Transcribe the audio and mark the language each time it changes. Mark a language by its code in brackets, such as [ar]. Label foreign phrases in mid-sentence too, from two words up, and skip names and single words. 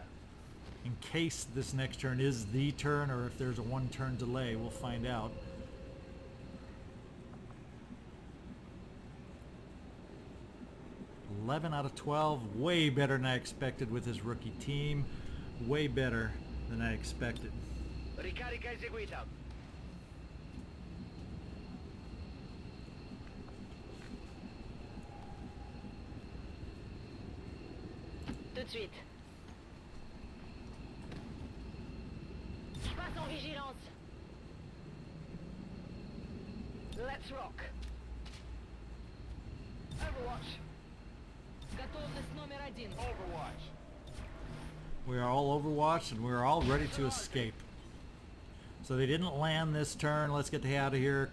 [en] in case this next turn is the turn or if there's a one-turn delay. We'll find out. $11 out of 12, way better than I expected with his rookie team. Way better than I expected. [it] Ricarica eseguita. [fr] Tout de suite. Je passe en vigilance. [en] Let's rock. Overwatch. [ru] Готовность номер один. [en] Overwatch. We are all Overwatched and we're all ready to escape. So they didn't land this turn. Let's get the hell out of here.